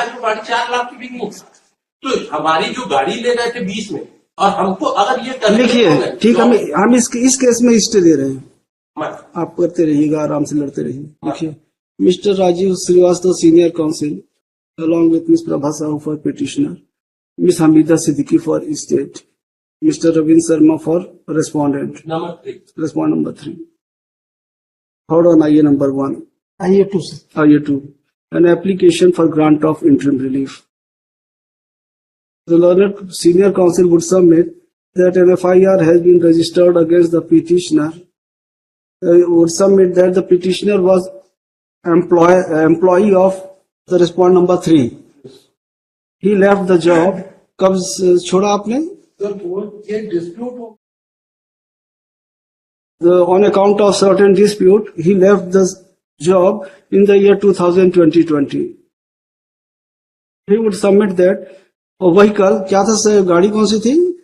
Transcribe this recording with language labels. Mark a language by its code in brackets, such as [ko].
[hi] आज वो गाड़ी 4 लाख की बिकी। तो हमारी जो गाड़ी ले रहे थे 20 में, और हमको अगर ये करने लिखिए, ठीक, हम इस केस में स्टे दे रहे हैं। मैडम, आप करते रहिएगा, आराम से लड़ते रहिए। देखिए, mister Rajiv Srivastava senior council [en] along with Ms. Prabha Sahu for petitioner, Ms. Hamida Siddiqui for state, Mr. Ravin Sharma for respondent. [hi] Number 3, [en] Respond number 3. Hold on, IA number 1. IA 2. IA 2. An application for grant of interim relief. The learned senior counsel would submit that an FIR has been registered against the petitioner. Would submit that the petitioner was employee of the respond number 3. He left the job. [hi] कब छोड़ा आपने? ये dispute हो, [en] On account of certain dispute, he left the job in the year 2020. He would submit that a vehicle, [hi] क्या था sir, गाड़ी कौन सी थी?